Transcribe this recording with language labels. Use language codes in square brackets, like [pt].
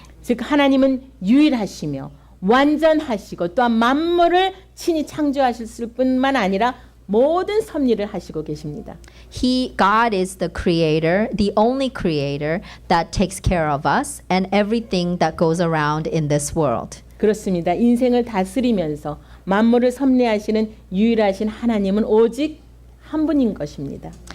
[ko] 즉 하나님은 유일하시며 완전하시고 또한 만물을 친히 창조하셨을 뿐만 아니라 모든 섭리를 하시고 계십니다. [en] God is the creator, the only creator that takes care of us and everything that goes around in this world. [ko] 그렇습니다. 인생을 다스리면서 만물을 섭리하시는 유일하신 하나님은 오직 한 분인 것입니다.